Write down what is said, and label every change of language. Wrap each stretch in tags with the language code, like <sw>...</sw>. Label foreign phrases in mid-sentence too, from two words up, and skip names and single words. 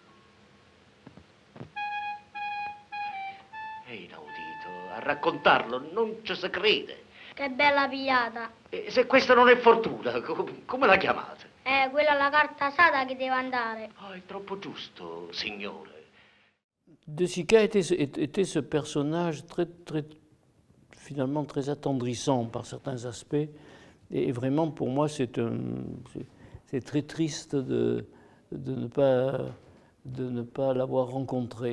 <it>È inaudito, a raccontarlo non ci si crede. Che bella pigliata. E se questa non è fortuna, come la chiamate? Quella è la carta asata che deve andare. Ah, è troppo giusto, signore.</it> <fr>De Sica était ce personnage finalement très attendrissant par certains aspects. Et vraiment, pour moi, c'est très triste de ne pas l'avoir rencontré.</fr>